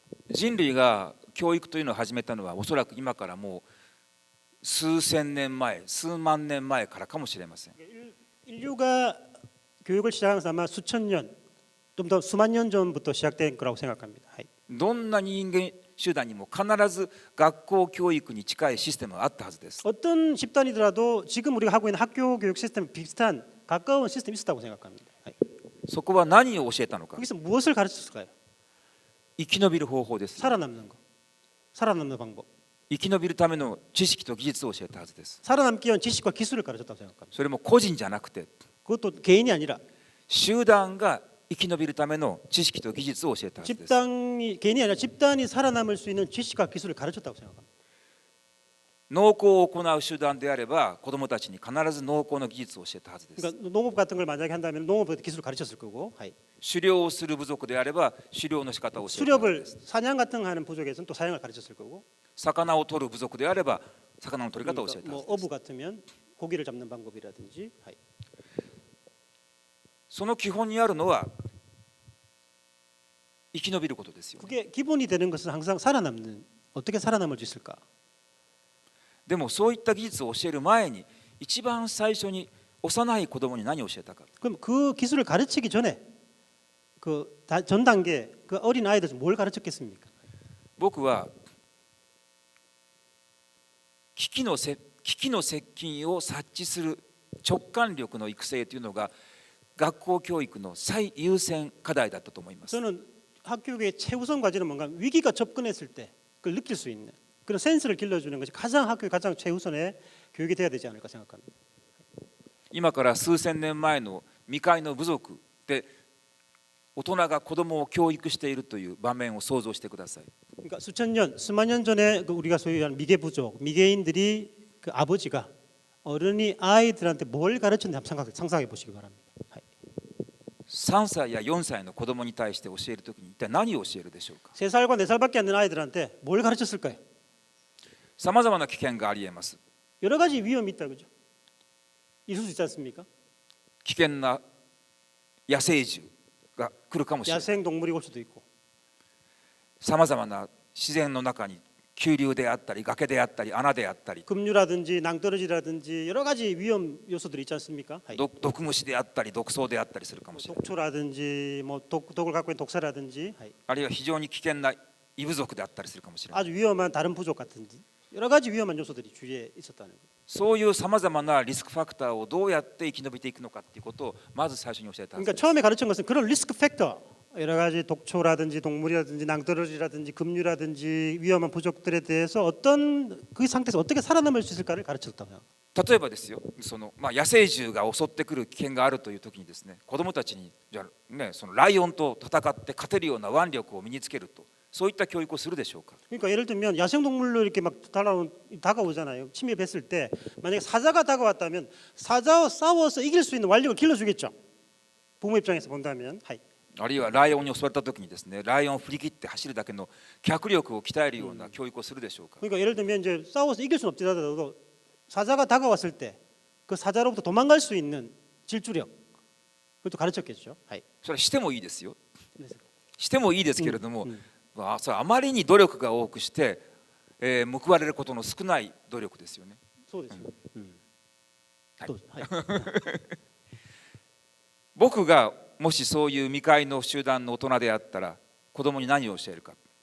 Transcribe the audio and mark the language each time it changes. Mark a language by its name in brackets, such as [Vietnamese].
[Japanese] 人類が教育というのを始めたのはおそらく今からもう数千年前、数万年前からかもしれません。 [Korean] 인류가 교육을 시작한 것은 아마 수천 년, 좀 더 수만 년 전부터 시작된 거라고 생각합니다. [Japanese] どんな人間集団にも必ず学校教育に近いシステムがあったはずです。 [Korean] 어떤 집단이더라도 지금 우리가 하고 있는 학교 교육 시스템 비슷한 가까운 시스템이 있었다고 생각합니다. [Japanese] そこは何を教えたのか。 [Korean] 거기서 무엇을 가르쳤을까요? [Japanese] 生き延びる方法です。 [Korean] 살아남는 거, 살아남는 방법. [Japanese] 生き延びるための知識と技術を教えたはずです。 [Korean] 살아남기 위한 지식과 기술을 가르쳤다고 생각합니다. [Japanese] それも個人じゃなくて [Korean] 그것도 개인이 아니라 [Japanese] 集団が生き延びるための知識と技術を教えたはずです。 [Korean] 집단이 개인이 아니라 집단이 살아남을 수 있는 지식과 기술을 가르쳤다고 생각합니다. [Japanese] 農耕を行う集団であれば子どもたちに必ず農耕の技術を教えたはずです。 [Korean] 그러니까 농업 같은 걸 만약에 한다면 농업 기술을 가르쳤을 거고 [Japanese] 狩猟をする部族であれば狩猟の仕方を教えたはず [Korean] 수렵을 [Japanese] です。 [Korean] 사냥 같은 거 하는 부족에서는 또 사냥을 가르쳤을 거고 [Japanese] 魚を取る部族であれば魚の取り方を教え [Korean] 그러니까 [Japanese] たは [Korean] 뭐 [Japanese] ずです。 [Korean] 어부 같으면 고기를 잡는 방법이라든지 [Japanese] その基本にあるのは生き延びることですよ。 [Korean] 그게 기본이 되는 것은 항상 살아남는 어떻게 살아남을 수 있을까? [Japanese] でもそういった技術を教える前に一番最初に幼い子供に何を教えたか。 [Korean] 그럼 그 기술을 가르치기 전에 그 전 단계 그 어린 아이들 뭘 가르쳤겠습니까? [Japanese] 僕は危機の接近を察知する直感力の育成というのが学校教育の最優先課題だったと思います。 [Korean] 저는 학교 교육의 최우선 과제는 뭔가 위기가 접근했을 때 그걸 느낄 수 있는 그런 센스를 길러주는 것이 가장 학교의 가장 최우선의 교육이 돼야 되지 않을까 생각합니다. [Japanese] 今から数千年前の未開の部族で大人が子供を教育しているという場面を想像してください。 [Korean] 그러니까 수천 년, 수만 년 전에 그 우리가 소유한 미개 부족, 미개인들이 그 아버지가 어른이 아이들한테 뭘 가르쳤는지 한번 상상해 보시기 바랍니다. [Japanese] 3歳や4歳の子供に対して教えるときに一体何を教えるでしょうか。 [Korean] 3살과 4살밖에 안 되는 아이들한테 뭘 가르쳤을까요? [Japanese] さまざまな危険がありえます。 [Korean] 여러 가지 위험이 있다 그죠? 있을 수 있지 않습니까? [Japanese] 危険な野生獣が来るかもしれない。 [Korean] 야생 동물이 올 수도 있고 [Japanese] さまざまな自然の中に急流であったり崖であったり穴であったり [Korean] 급류라든지 낭떠러지라든지 여러 가지 위험 요소들이 있지 않습니까? [Japanese] 毒虫であったり毒草であったりするかもしれない。 [Korean] 독초라든지 뭐 독을 갖고 있는 독사라든지 [Japanese] あるいは非常に危険な異部族であったりするかもしれない。 [Korean] 아주 위험한 다른 부족 같은지 여러 가지 위험한 요소들이 주위에 있었다는 거예요. [Japanese] そういうさまざまなリスクファクターをどうやって生き延びていくのかっていうことをまず最初に教えたはず [Korean] 그러니까 [Japanese] です。 [Korean] 처음에 가르친 것은 그런 리스크 팩터 여러 가지 독초라든지 동물이라든지 낭떠러지라든지 급류라든지 위험한 부족들에 대해서 어떤 그 상태에서 어떻게 살아남을 수 있을까를 가르쳤다고 해요. [Japanese] 例えばですよ、野生獣が襲ってくる危険があるという時にですね、子どもたちにじゃあ、ね、そのライオンと戦って勝てるような腕力を身につけると、そういった教育をするでしょうか。 [Korean] 그러니까 예를 들면 야생 동물로 이렇게 막 다가오잖아요. 침입했을 때 만약에 사자가 다가왔다면 사자와 싸워서 이길 수 있는 완력을 길러주겠죠. 부모 입장에서 본다면. 하이. [Japanese] あるいはライオンに襲われた時にですね、ライオンを振り切って走るだけの脚力を鍛えるような教育をするでしょうか。 [Korean] 그러니까 예를 들면 이제 싸워서 이길 수는 없더라도 사자가 다가왔을 때 그 사자로부터 도망갈 수 있는 질주력 그것도 가르쳤겠죠. 하이. [Japanese] それはしてもいいですよ。 [Korean] 그래서 [Japanese] してもいいですけれども、それはあまりに努力が多くして、報われることの少ない努力ですよね。そうですよ。はい [Korean] 또, 하이. [Japanese] 僕がもしそういう未開の集団の大人であったら子供に何を教えるか。